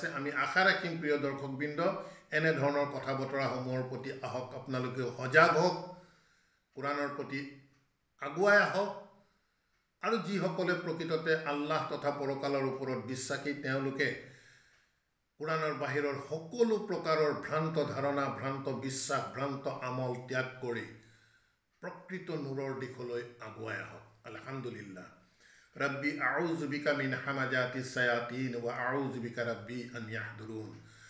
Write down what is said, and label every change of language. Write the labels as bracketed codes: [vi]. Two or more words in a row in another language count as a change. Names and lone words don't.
[as] আমি আশা ৰাখিম প্ৰিয় দৰ্শকবৃন্দ, এনেধৰণৰ কথা বতৰাসমূহৰ প্ৰতি আহক আপোনালোকেও সজাগ হওক, কোৰাণৰ প্ৰতি আগুৱাই আহক, আৰু যিসকলে প্ৰকৃততে আল্লাহ তথা পৰকালৰ ওপৰত বিশ্বাসী, তেওঁলোকে কোৰাণৰ বাহিৰৰ সকলো প্ৰকাৰৰ ভ্ৰান্ত ধাৰণা, ভ্ৰান্ত বিশ্বাস, ভ্ৰান্ত আমল ত্যাগ কৰি প্ৰকৃত নূৰৰ দিশলৈ আগুৱাই আহক। আলহামদুলিল্লাহ। [ar] رب أعوذ بك من همزات الشياطين وأعوذ بك رب أن يحضرون.